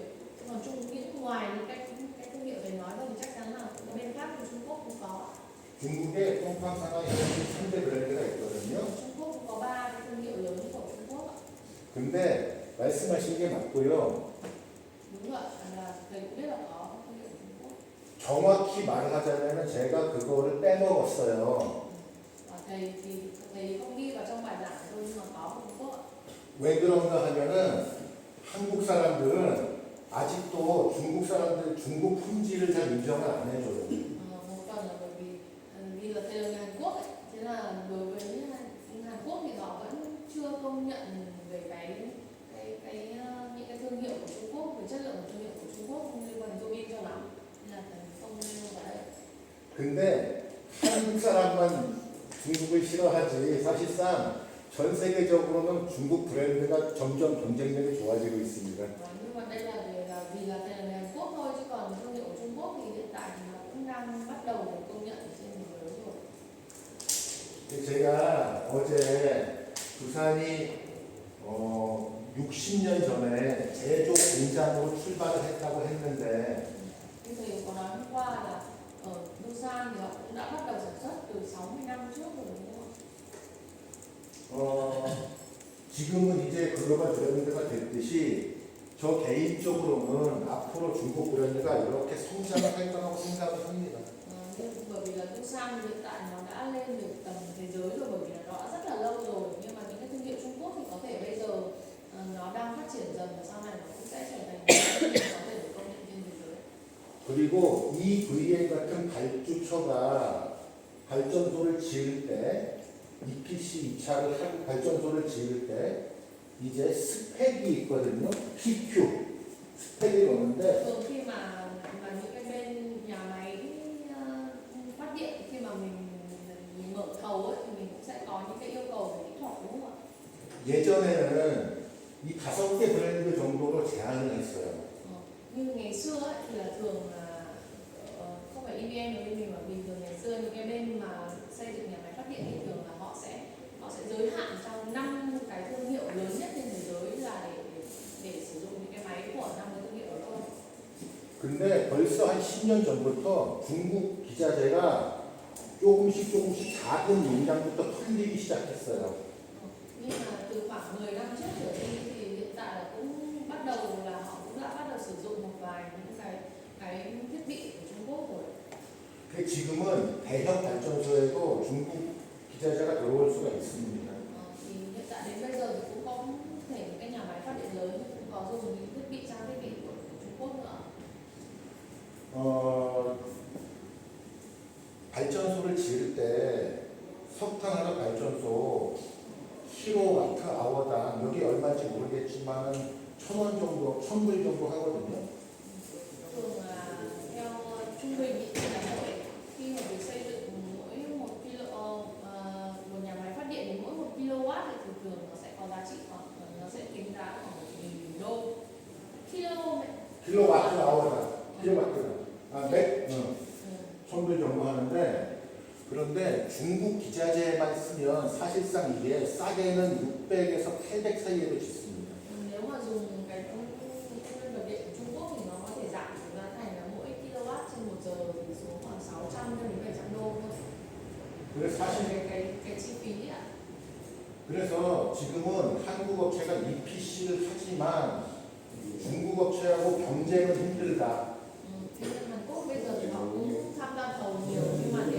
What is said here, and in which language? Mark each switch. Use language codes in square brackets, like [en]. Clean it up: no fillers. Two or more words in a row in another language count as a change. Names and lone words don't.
[vi] Còn những ngoài những cái thương hiệu thầy nói thì chắc chắn là bên khác của Trung Quốc cũng có. [ko] 중국에 똥팡 사나이 3대 브랜드가 있거든요. [vi] Trung Quốc cũng có 3 cái thương hiệu lớn của Trung Quốc ạ. [ko] 근데 말씀하신 게 맞고요. [vi] Đúng rồi, là thầy cũng biết là có thương hiệu Trung Quốc. [ko] 정확히 말을 하자면 제가 그거를 빼먹었어요. [vi] Thầy không ghi vào trong bài giảng thôi nhưng mà có của Trung Quốc ạ. [ko] 왜 그런가 하면은 한국 사람들은 아직도 중국 사람들 중국 품질을 잘 인정을 안 해줘요. [vi] Một phần là bởi vì là thầy là người Hàn Quốc ấy, thế là đối với Hàn Quốc thì họ vẫn chưa công nhận về những cái thương hiệu của Trung Quốc, về chất lượng của thương hiệu của Trung Quốc không liên quan đến Turbin cho lắm, nên là thầy không nêu vào đây. [ko] 근데 한국 사람만 중국을 싫어하지 사실상 전 세계적으로는 중국 브랜드가 점점 경쟁력이 좋아지고 있습니다. [vi] Nhưng mà đây là vì là thầy là người Hàn Quốc thôi, chứ còn thương hiệu của Trung Quốc thì hiện tại thì nó cũng đang bắt đầu được công nhận ở trên thế giới rồi. [ko] 제가 어제 부산이 60년 전에 제조 공장으로 출발을 했다고 했는데 [vi] Như thầy có nói hôm qua là ở Busan thì họ cũng đã bắt đầu sản xuất từ 60 năm trước rồi đúng không ạ? [ko] 지금은 이제 글로벌 브랜드가 됐듯이 저 개인적으로는 앞으로 중국 브랜드가 이렇게 성장을 할 거라고 생각을 합니다. [vi] Nhưng bởi vì là Busan hiện tại nó đã lên được tầm thế giới rồi, bởi vì là nó đã rất là lâu rồi, nhưng mà những cái thương hiệu Trung Quốc thì có thể bây giờ nó đang phát triển dần và sau này nó cũng sẽ trở thành những thương hiệu có thể được công nhận trên thế giới. [ko] 그리고 EVA 같은 발주처가 발전소를 지을 때 EPC 2차를 하고 발전소를 지을 때 이제 스펙이 있거든요. PQ 스펙이 오는데 [vi] Thường khi mà những cái bên nhà máy phát điện, khi mà mình mở thầu ấy, thì mình cũng sẽ có những cái yêu cầu về kỹ thuật đúng không ạ? [ko] 예전에는 이 5개 브랜드 정도로 제한을 했어요. [vi] Như ngày xưa ấy, thì là thường là không phải EVN mà bên mình, mà bình thường ngày xưa những cái bên mà xây dựng nhà máy phát điện thì thường là họ sẽ giới hạn trong 5 cái thương hiệu lớn nhất trên thế giới là để sử dụng những cái máy của 5 cái thương hiệu đó thôi. [ko] 근데 벌써 한 10년 전부터 중국 기자재가 조금씩 작은 농장부터 털리기 시작했어요. [vi] Nhưng mà từ khoảng 10 năm trước trở đi thì hiện tại là cũng bắt đầu là họ cũng đã bắt đầu sử dụng một vài những cái thiết bị của Trung Quốc rồi. [ko] 지금은 대형 발전소에도 중국 기자재가 들어올 수가 있습니다. [vi] Thì hiện tại đến bây giờ thì cũng có thể những cái nhà máy phát điện lớn cũng có dùng những thiết bị trang thiết bị của Trung Quốc nữa. [ko] 발전소를 지을 때 석탄 하나 발전소 킬로와트 아워당 여기 얼마인지 모르겠지만은 1,000원 정도, 1,000불 정도 하거든요. [vi] Thường là theo trung bình ý, thì là khi mà việc xây dựng một nhà máy phát điện thì mỗi 1 kW thì thường nó sẽ có giá trị khoảng, nó sẽ tính giá khoảng 1.000 đô. [ko] 킬로와트 아워당, 몇? 1,000불 정도 하는데 그런데 중국 기자재만 쓰면 사실상 이게 싸게는 600에서 800 사이에도 짓습니다. [vi] Nếu mà dùng cái nguyên vật liệu của Trung Quốc thì nó có thể giảm giá thành là mỗi kW trên 1 giờ thì xuống khoảng 600 đến 700 đô thôi. [ko] 그래서 사실 [vi] cái chi phí ạ. [ko] 그래서 지금은 한국 업체가 EPC를 하지만 중국 업체하고 경쟁은 힘들다. [vi] Thế nên Hàn Quốc bây giờ thì họ cũng tham gia thầu nhiều